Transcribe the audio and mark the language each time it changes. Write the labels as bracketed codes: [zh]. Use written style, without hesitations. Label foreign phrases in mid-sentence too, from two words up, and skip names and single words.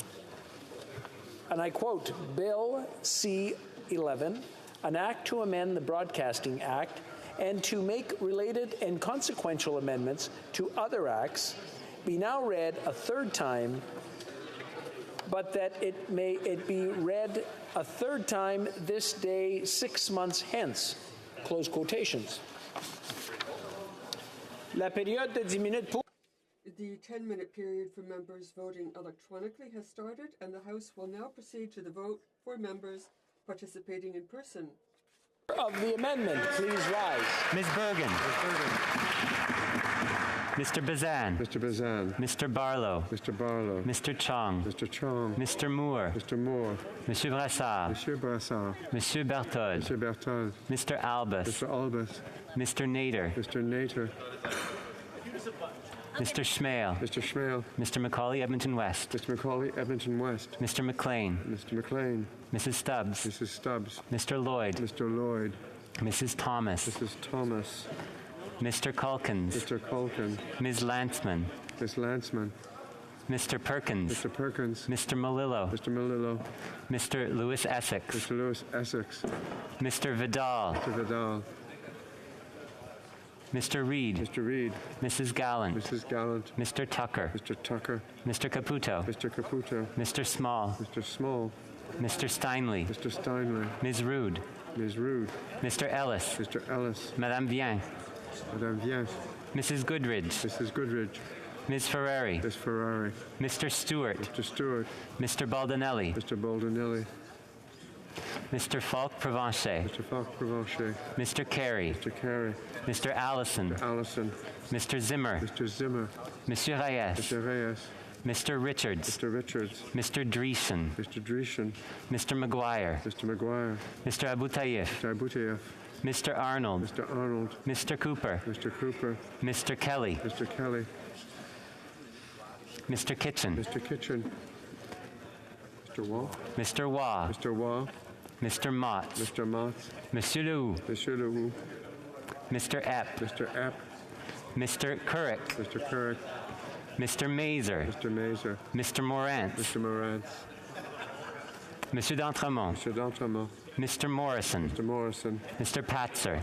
[en] And I quote, Bill C-11, an act to amend the Broadcasting Act and to make related and consequential amendments to other acts, be now read a third time, but that it be read a third time this day 6 months hence. Close quotations. [fr] La période de 10 minutes pour... [en] The 10-minute period for members voting electronically has started, and the House will now proceed to the vote for members participating in person. Of the amendment, please rise. Ms. Bergen. Mr. Bazan. Mr. Bazan. Mr. Barlow. Mr. Barlow. Mr. Chong. Mr. Chong. Mr. Moore. Mr. Moore. Monsieur Brassard. Monsieur Brassard. Monsieur Berthold. Monsieur Berthold. Mr. Albus. Mr. Albus. Mr. Nader. Mr. Nader. Mr. Schmale. Mr. Schmale. Mr. Macaulay, Edmonton West. Mr. Macaulay, Edmonton West. Mr. McLean. Mr. McLean. Mrs. Stubbs. Mrs. Stubbs. Mr. Lloyd. Mr. Lloyd. Mrs. Thomas. Mrs. Thomas. Mr. Culkins. Mr. Culkin. Ms. Lantzman. Ms. Lantzman. Mr. Perkins. Mr. Perkins. Mr. Malillo. Mr. Malillo. Mr. Lewis Essex. Mr. Lewis Essex. Mr. Vidal. Mr. Vidal. Mr. Reid. Mr. Reid. Mrs. Gallant. Mrs. Gallant. Mr. Tucker. Mr. Tucker. Mr. Caputo. Mr. Caputo. Mr. Small. Mr. Small. Mr. Steinley. Mr. Steinley. Ms. Rood. Ms. Rude. Mr. Ellis. Mr. Ellis. Madame Vien. Madame Vien. Mrs. Goodridge. Mrs. Goodridge. Ms. Ferrari. Ms. Ferrari. Mr. Stewart. Mr. Stewart. Mr. Baldinelli. Mr. Baldinelli. Mr. Falk Provencher. Mr. Falk Provencher. Mr. Carey. Mr. Carey. Mr. Allison. Mr. Allison. Mr. Zimmer. Mr. Zimmer. Monsieur Reyes. Mr. Reyes. Mr. Richards. Mr. Richards. Mr. Dreesen. Mr. Dreesen. Mr. McGuire. Mr. McGuire. Mr. Aboutayev. Mr. Aboutayev. Mr. Arnold. Mr. Arnold. Mr. Cooper. Mr. Cooper. Mr. Kelly. Mr. Kelly. Mr. Kitchen. Mr. Kitchen. Mr. Waugh. Mr. Waugh. Mr. Waugh. Mr. Mott. Mr. Mott. Monsieur Lehoux. Monsieur Lehoux. Mr. Epp. Mr. Epp. Mr. Couric. Mr. Couric. Mr. Mazer. Mr. Mazer. Mr. Morantz. Mr. Morantz. Monsieur d'Entremont. Mr. d'Entremont. Mr. Morrison. Mr. Morrison. Mr. Patzer.